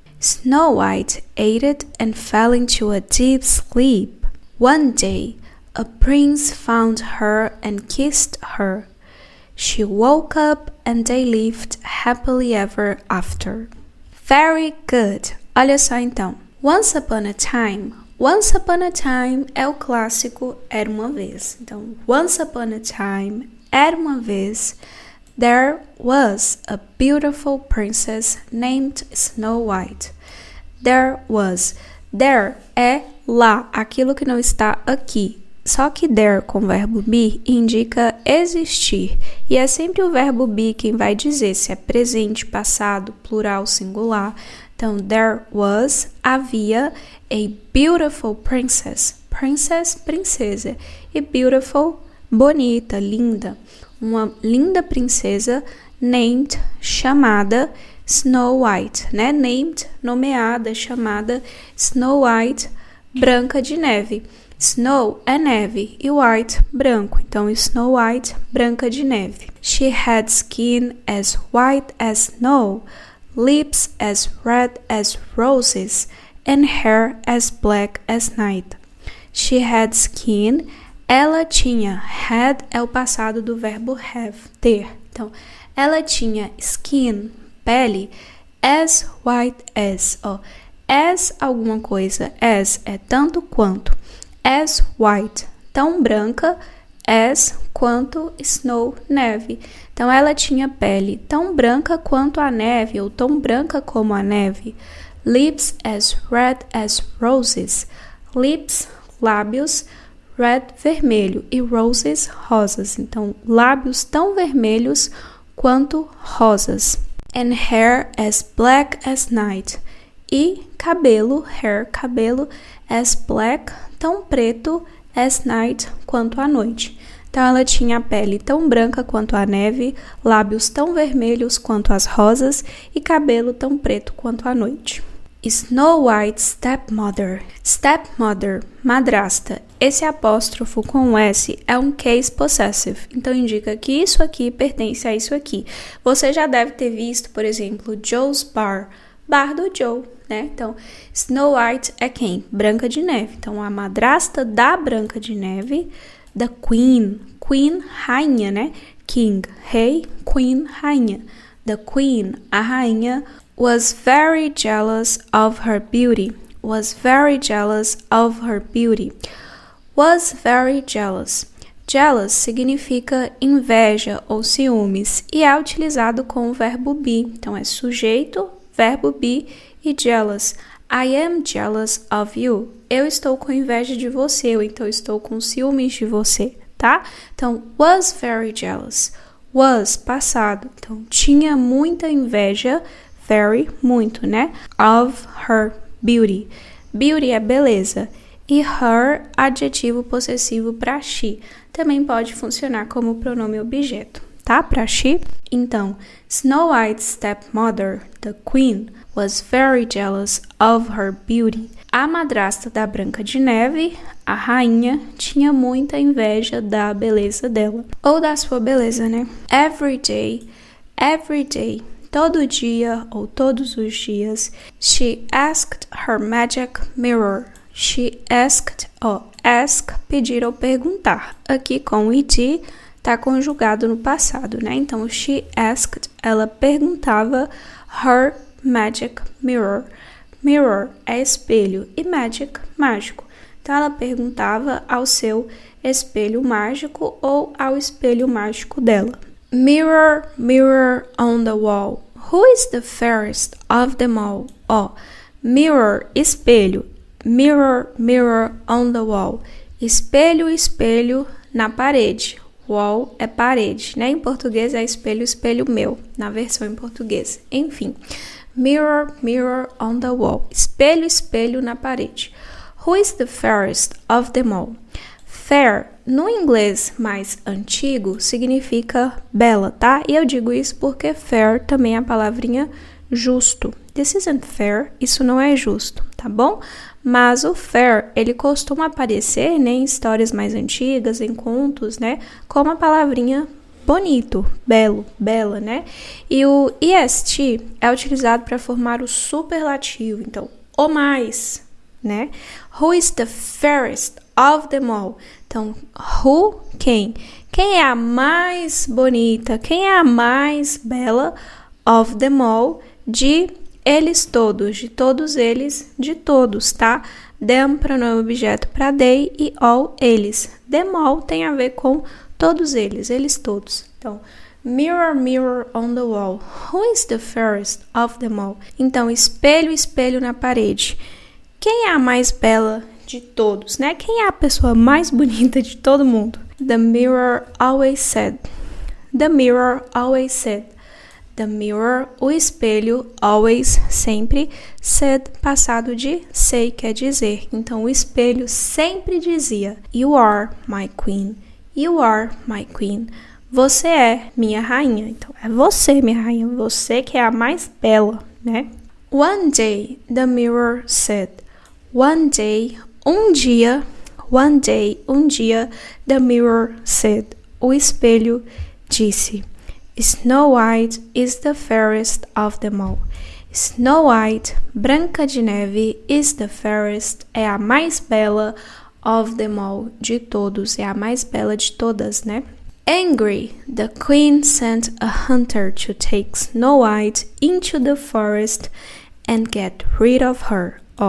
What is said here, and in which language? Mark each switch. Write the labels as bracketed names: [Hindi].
[English] Snow White ate it and fell into a deep sleep. One day, a prince found her and kissed her. She woke up and they lived happily ever after. Very good! [Portuguese] Olha só então. [English] Once upon a time. Once upon a time [Portuguese] é o clássico Era uma vez. [English] Então, once upon a time, [Portuguese] era uma vez, [English] there was a beautiful princess named Snow White. There was. [Portuguese] There é lá, aquilo que não está aqui. Só que there com o verbo be indica existir. E é sempre o verbo be quem vai dizer se é presente, passado, plural, singular. [English] Então, there was, havia, a beautiful princess. [Portuguese] Princess, princesa. E beautiful, bonita, linda. Uma linda princesa named, chamada Snow White, né? Named, nomeada, chamada Snow White, Branca de Neve. Snow é neve e white, branco. Então, Snow White, Branca de Neve. [English] She had skin as white as snow, lips as red as roses, and hair as black as night. She had skin, [Portuguese] ela tinha. Had é o passado do verbo have, ter. Então, ela tinha skin, pele, [English] as white as. [Portuguese] Ó, as alguma coisa, as é tanto quanto. As white, tão branca, as quanto snow, neve. Então, ela tinha pele tão branca quanto a neve, ou tão branca como a neve. [English] Lips as red as roses. Lips, lábios, red, vermelho, e roses, rosas. [Portuguese] Então, lábios tão vermelhos quanto rosas. [English] And hair as black as night. [Portuguese] E cabelo, hair, cabelo, [English] as black, [Portuguese] tão preto, [English] as night, [Portuguese] quanto a noite. Então, ela tinha a pele tão branca quanto a neve, lábios tão vermelhos quanto as rosas e cabelo tão preto quanto a noite. [English] Snow White's stepmother. Stepmother, madrasta. [Portuguese] Esse apóstrofo com S é um case possessive, então indica que isso aqui pertence a isso aqui. Você já deve ter visto, por exemplo, Joe's Bar, bar do Joe, né? Então, Snow White é quem? Branca de Neve. Então, a madrasta da Branca de Neve, the queen. Queen, rainha, né? King, rei, queen, rainha. [English] The queen, [Portuguese] a rainha, [English] was very jealous of her beauty. Was very jealous of her beauty. Was very jealous. [Portuguese] Jealous significa inveja ou ciúmes e é utilizado com o verbo be. Então, é sujeito, verbo be e jealous. [English] I am jealous of you. [Portuguese] Eu estou com inveja de você, ou então estou com ciúmes de você, tá? [English] Então, was very jealous. Was, passado. [Portuguese] Então, tinha muita inveja, very, muito, né? [English] Of her beauty. [Portuguese] Beauty é beleza. E her, adjetivo possessivo para she. Também pode funcionar como pronome objeto, tá? Para she. [English] Então, Snow White's stepmother, the queen, was very jealous of her beauty. [Portuguese] A madrasta da Branca de Neve, a rainha, tinha muita inveja da beleza dela. Ou da sua beleza, né? [English] Every day, [Portuguese] todo dia ou todos os dias, [English] she asked her magic mirror. [Portuguese] She asked, ask, pedir ou perguntar. Aqui com ed tá conjugado no passado, né? Então, [English] she asked, [Portuguese] ela perguntava [English] her magic mirror. [Portuguese] Mirror é espelho e magic, mágico. Então, ela perguntava ao seu espelho mágico ou ao espelho mágico dela. [English] Mirror, mirror on the wall, who is the fairest of them all? Mirror, espelho. Mirror, mirror on the wall. [Portuguese] Espelho, espelho na parede. Wall é parede, né? Em português é espelho, espelho meu, na versão em português. Enfim, [English] mirror, mirror on the wall. [Portuguese] Espelho, espelho na parede. [English] Who is the fairest of them all? [Portuguese] Fair, no inglês mais antigo, significa bela, tá? E eu digo isso porque fair também é a palavrinha justo. [English] This isn't fair, [Portuguese] isso não é justo, tá bom? Mas o fair, ele costuma aparecer, né, em histórias mais antigas, em contos, né, como a palavrinha bonito, belo, bela, né? E o est é utilizado para formar o superlativo, então, o mais, né? [English] Who is the fairest of them all? [Portuguese] Então, who, quem? Quem é a mais bonita? Quem é a mais bela? [English] Of them all, [Portuguese] de eles todos, de todos eles, de todos, tá? Them, pronome objeto para they e all, eles. [English] Them all [Portuguese] tem a ver com todos eles, eles todos. [English] Então, mirror, mirror on the wall, who is the fairest of them all? [Portuguese] Então, espelho, espelho na parede. Quem é a mais bela de todos, né? Quem é a pessoa mais bonita de todo mundo? [English] The mirror always said. The mirror always said. The mirror, [Portuguese] o espelho, always, sempre, said, passado de say, quer dizer. [English] Então, [Portuguese] o espelho sempre dizia, [English] you are my queen, you are my queen. [Portuguese] Você é minha rainha. Então, é você, minha rainha, você que é a mais bela, né? [English] One day, the mirror said. One day, [Portuguese] um dia, [English] the mirror said. [Portuguese] O espelho disse. [English] Snow White is the fairest of them all. [Portuguese] Snow White, Branca de Neve, [English] is the fairest, [Portuguese] é a mais bela [English] of them all, [Portuguese] de todos, é a mais bela de todas, né? [English] Angry, the queen sent a hunter to take Snow White into the forest and get rid of her.